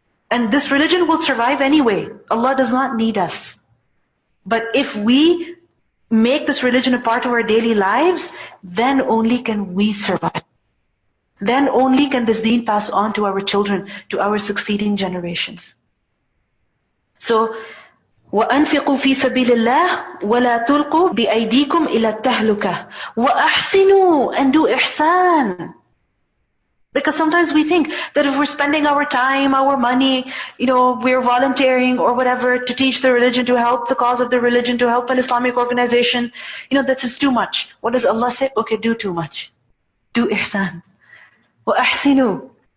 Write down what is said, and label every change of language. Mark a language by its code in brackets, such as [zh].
[en] And this religion will survive anyway. Allah does not need us. But if we make this religion a part of our daily lives, then only can we survive. Then only can this deen pass on to our children, to our succeeding generations. [ar] So, وَأَنْفِقُوا فِي سَبِيلِ اللَّهِ وَلَا تُلْقُوا بِأَيْدِيكُمْ إِلَى التَّهْلُكَةِ وَأَحْسِنُوا, [en] and do ihsan. Because sometimes we think that if we're spending our time, our money, we're volunteering or whatever to teach the religion, to help the cause of the religion, to help an Islamic organization, this is too much. What does Allah say? Okay, do too much. Do ihsan. وَأَحْسِنُوا.